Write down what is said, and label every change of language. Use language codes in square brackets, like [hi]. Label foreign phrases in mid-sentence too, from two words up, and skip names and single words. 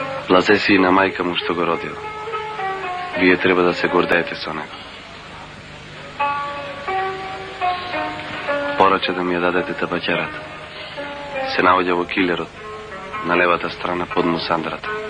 [sr] Laze sina majka mu što ga rodila. [mk] Вие треба да се гордеете со него. Порача да ми ја дадете табаќерата. Се наоѓа во килерот, на левата страна под мусандрата.